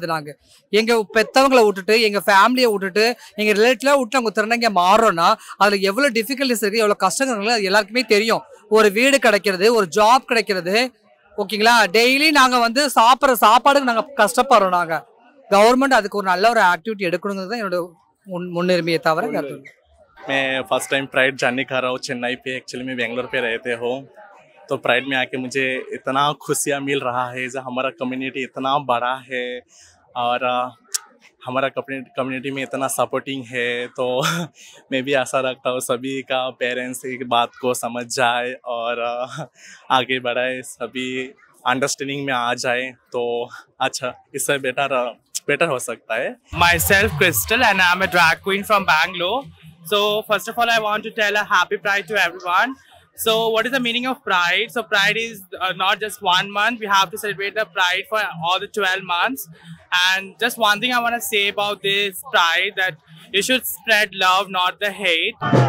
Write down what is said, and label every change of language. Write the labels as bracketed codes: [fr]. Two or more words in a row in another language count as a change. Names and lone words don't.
[ta] நாங்க எங்க பெத்தவங்களை விட்டுட்டு எங்க ஃபேமிலியை விட்டுட்டு எங்க ரிலேட்டிவா விட்டு நாங்க திருநங்கையா மாறுறோம்னா அதுல எவ்வளவு டிஃபிகல்டிஸ் இருக்கு, எவ்வளவு கஷ்டங்கள் அது எல்லாருக்குமே தெரியும். ஒரு வீடு கிடைக்கிறது, ஒரு ஜாப் கிடைக்கிறது, ஓகேங்களா, டெய்லி நாங்க வந்து சாப்பிட்ற சாப்பாடுக்கு நாங்க கஷ்டப்படுறோம். நாங்க கவர்மெண்ட் அதுக்கு ஒரு நல்ல ஒரு ஆக்டிவிட்டி எடுக்கணுங்கிறது தான் என்னோட முன்னுரிமையை தவிர. [hi] मैं [en] first time [hi] प्राइड जानने का रहा हूँ चेन्नई पे। एक्चुअली मैं बेंगलोर पे रहते हो, तो प्राइड में आके मुझे इतना खुशियाँ मिल रहा है। जो हमारा कम्युनिटी इतना बड़ा है और हमारा कम्युनिटी में इतना सपोर्टिंग है, तो मैं भी आशा रखता हूँ सभी का पेरेंट्स एक बात को समझ जाए और आगे बढ़ाए, सभी अंडरस्टैंडिंग में आ जाए तो अच्छा, इससे बेटर हो सकता है. [en] Myself Crystal and I'm a drag queen from Bangalore. So first of all I want to tell a happy Pride to everyone. So what is the meaning of Pride? So Pride is not just 1 month. We have to celebrate the Pride for all the 12 months. And just one thing I want to say about this Pride, that you should spread love, not the hate.